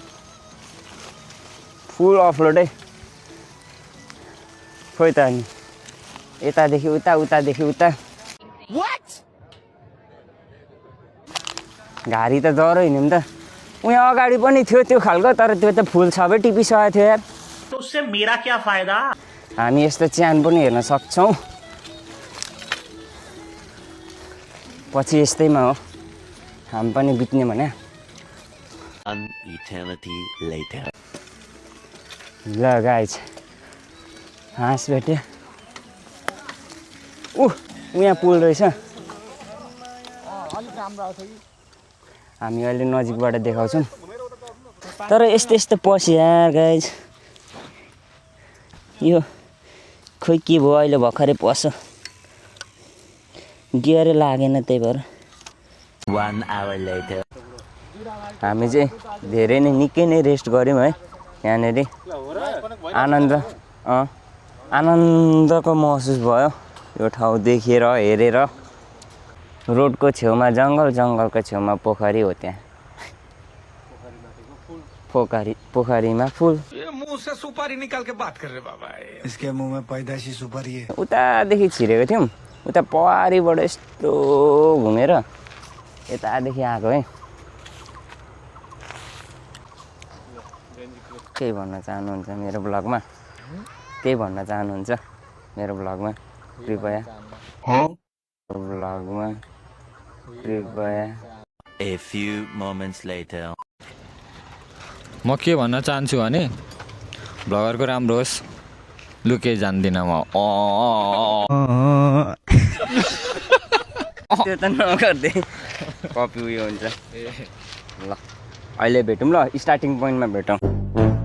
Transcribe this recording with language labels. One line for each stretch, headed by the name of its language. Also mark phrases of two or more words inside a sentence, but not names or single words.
Nepali: फुल अफरोडै खोइ त अनि यतादेखि उता उतादेखि उता घारी त जरो हिँड्यौँ त उहाँ अगाडि पनि थियो त्यो खालको तर त्यो त फुल सबै टिपिसकेको थियो यार
Hindi: तो उससे मेरा क्या फायदा
Nepali: हामी यस्तो च्यान पनि हेर्न सक्छौँ पछि यस्तैमा हो हामी पनि बित्ने भने
English: An eternity later.
Nepali: ल गाइज हाँस भेट्यो यहाँ पुल रहेछ हामी अहिले नजिकबाट देखाउँछौँ तर यस्तो यस्तो पस्यो यार गाइज यो खोइ के भयो अहिले भर्खरै पस गियरै लागेन त्यही भएर
English: 1 hour later.
Nepali: हामी चाहिँ धेरै नै निकै नै रेस्ट गऱ्यौँ है यहाँनिर आनन्दको महसुस भयो यो ठाउँ देखेर हेरेर रोडको छेउमा जङ्गलको छेउमा पोखरी हो त्यहाँ पोखरीमा फुल
Hindi: मुंह से सुपारी निकाल के बात कर रहे बाबा इसके मुंह में पैदाइशी सुपारी है
Nepali: उतादेखि छिरेको थियौँ उता पहाडीबाट यस्तो घुमेर यतादेखि आएको है केही भन्न चाहनुहुन्छ मेरो ब्लगमा केही भन्न चाहनुहुन्छ मेरो ब्लगमा कृपया ब्लगमा कृपया
English: A few moments later.
Nepali: म के भन्न चाहन्छु भने भ्लगरको राम्रो होस् लु केही जान्दिनँ म त्यो त नगर्दे कपी उयो हुन्छ ल अहिले भेटौँ ल
English: starting point
Nepali: भेटौँ